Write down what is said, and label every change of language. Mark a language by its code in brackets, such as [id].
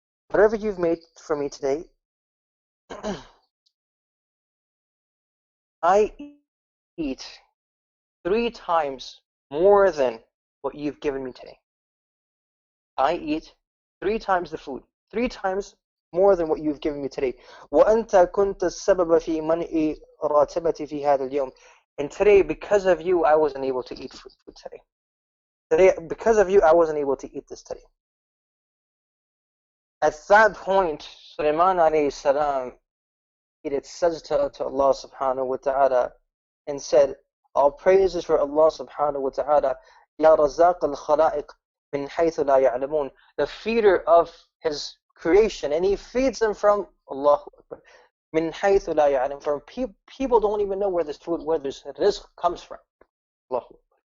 [en] Whatever you've made for me today, I eat 3 times more than what you've given me today. I eat 3 times the food, 3 times more than what you've given me today. [ar] وأنت كنت السبب في منع راتبتي في هذا اليوم. [en] And today, because of you, I wasn't able to eat food today. Because of you, I wasn't able to eat this today. At that point, Suleiman alayhi salam, he did sajda to Allah subhanahu wa ta'ala and said, all praises for Allah subhanahu wa ta'ala, [ar] Ya Razaq al-Khalaiq min haythu la ya'lamun, [en] the feeder of his creation, and he feeds them from Allahu Akbar, min haythu la ya'lam, from people don't even know where this food, where this rizq comes from. Allahu Akbar.